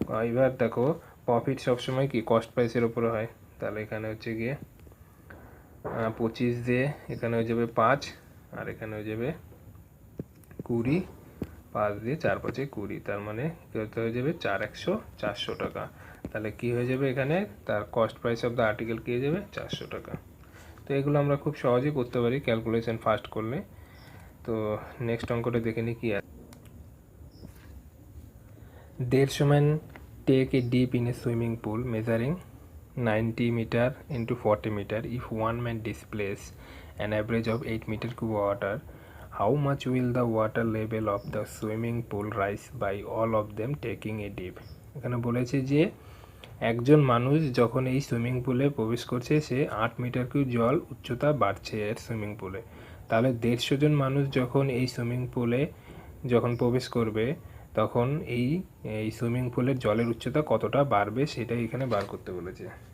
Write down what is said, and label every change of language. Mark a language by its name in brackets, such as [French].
[Bangla] এবার দেখো প্রফিট সবসময় কি কস্ট প্রাইসের ওপরে হয়। তাহলে এখানে হচ্ছে গিয়ে 25 দিয়ে এখানে হয়ে যাবে 5, আর এখানে হয়ে যাবে 20, 5 দিয়ে 4 5 20। তার মানে কত হয়ে যাবে 400 টাকা। তাহলে কি হয়ে যাবে, এখানে তার cost price of the article কি হয়ে যাবে 400 টাকা। তো এগুলো আমরা খুব সহজেই করতে পারি ক্যালকুলেশন ফাস্ট করলে। তো নেক্সট অঙ্কটা দেখে নিই কি আছে। [English] 150 men take a dip in a swimming pool measuring 90 meter into 40 meter. If one man displaces an average of 8 meter cube water, how much will the water level of the swimming pool rise by all of them taking a dip? [Bangla] এখানে বলেছে যে একজন মানুষ যখন এই swimming পুলে প্রবেশ করছে সে 8 মিটার কিউব জল উচ্চতা বাড়ছে এর সুইমিং পুলে। তাহলে 150 জন মানুষ যখন এই সুইমিং পুলে যখন প্রবেশ করবে তখন এই সুইমিং পুলের জলের উচ্চতা কতটা বাড়বে সেটাই এখানে বার করতে বলেছে।